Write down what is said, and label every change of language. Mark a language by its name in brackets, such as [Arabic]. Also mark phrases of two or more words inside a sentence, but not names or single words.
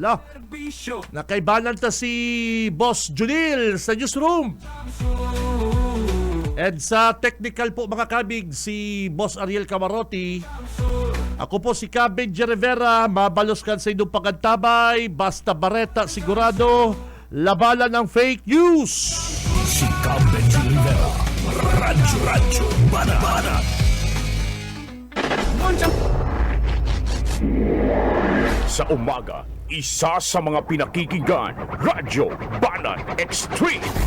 [Bikol] Nakaibanan ta si Boss Junil sa newsroom. And sa technical po mga kabig, si Boss Ariel Camarotti. Ako po si Benji Rivera, mabalos kan sa inyong pagantabay, basta bareta sigurado, labanan ng [English] fake news. [Bikol] Si Benji Rivera, Radyo Bana. [Filipino] Sa umaga, isa sa mga pinakikinggan, Radyo Bana Extreme.